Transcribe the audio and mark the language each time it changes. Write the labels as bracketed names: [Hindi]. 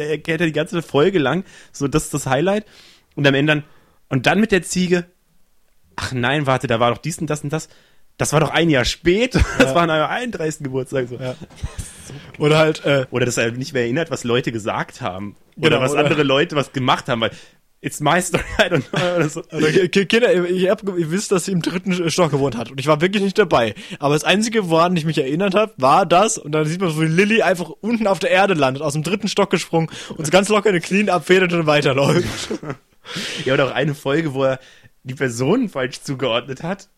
[German] Er kennt ja die ganze Folge lang, so, das ist das Highlight. Und am Ende dann, und dann mit der Ziege, ach nein, warte, da war doch dies und das und das. Das war doch ein Jahr spät. Das war an einem 31. Geburtstag. So. Ja. Oder halt, oder dass er nicht mehr erinnert, was Leute gesagt haben. Oder genau, was oder andere Leute was gemacht haben, weil [English] it's my story, I don't know. [German] Oder so. Also, Kinder, ihr wisst, dass sie im 3. Stock gewohnt hat. Und ich war wirklich nicht dabei. Aber das Einzige, woran ich mich erinnert habe, war das. Und dann sieht man, wie Lilly einfach unten auf der Erde landet, aus dem 3. Stock gesprungen und so ganz locker eine Clean abfedert und weiterläuft. Ja, oder auch eine Folge, wo er die Personen falsch zugeordnet hat.